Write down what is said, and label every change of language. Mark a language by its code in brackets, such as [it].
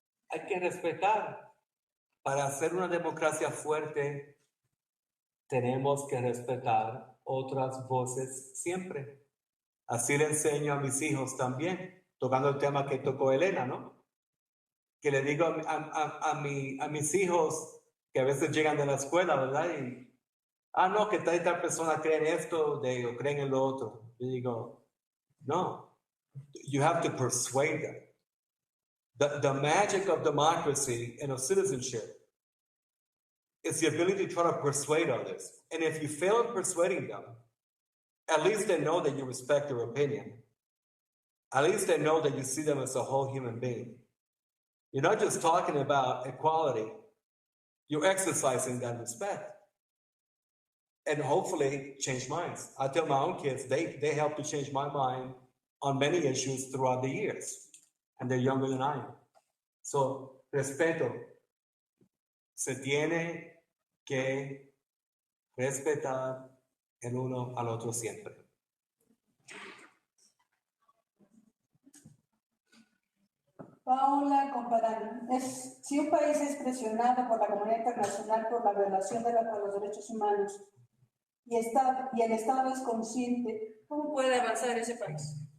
[es] Hay que respetar. Para hacer una democracia fuerte, tenemos que respetar otras voces siempre. Así le enseño a mis hijos también, tocando el tema que tocó Elena, ¿no? Que le digo a mis hijos que a veces llegan de la escuela, ¿verdad? Y, no, que tal persona cree en esto o creen en lo otro. Yo digo, no, [en] you have to persuade them. The magic of democracy and of citizenship is the ability to try to persuade others. And if you fail in persuading them, at least they know that you respect their opinion. At least they know that you see them as a whole human being. You're not just talking about equality. You're exercising that respect. And hopefully change minds. I tell my own kids, they help to change my mind on many issues throughout the years. And they're younger than I am. So, respeto. [es] Se tiene que respetar el uno al otro siempre. Paola Compadán, si un país es presionado por la comunidad internacional por la violación de los derechos humanos y el Estado es consciente, ¿cómo puede avanzar ese país?